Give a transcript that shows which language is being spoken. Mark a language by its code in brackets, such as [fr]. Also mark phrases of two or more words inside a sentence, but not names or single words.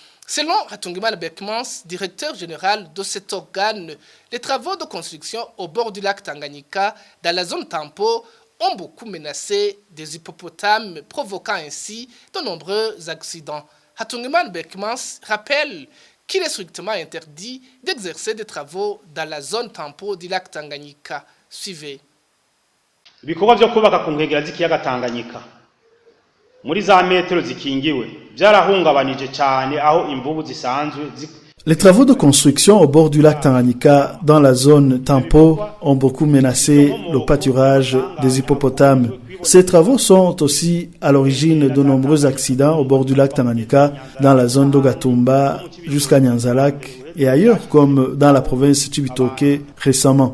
[fr] Selon Hatungiman Beckmans, directeur général de cet organe, les travaux de construction au bord du lac Tanganyika, dans la zone Tampo, ont beaucoup menacé des hippopotames, provoquant ainsi de nombreux accidents. Hatungiman Beckmans rappelle qu'il est strictement interdit d'exercer des travaux dans la zone Tampo du lac Tanganyika. Suivez. [rn] Ibikorwa byo kubaka ku nkengera z'ikiyaga Tanganyika muri za metero zikingiwe byarahungabanije cyane aho imvubu zisanzwe. [fr] Les travaux de construction au bord du lac Tanganyika dans la zone Tampo ont beaucoup menacé le pâturage des hippopotames. Ces travaux sont aussi à l'origine de nombreux accidents au bord du lac Tanganyika dans la zone d'Ogatumba jusqu'à Nyanza-Lac et ailleurs comme dans la province Cibitoke récemment.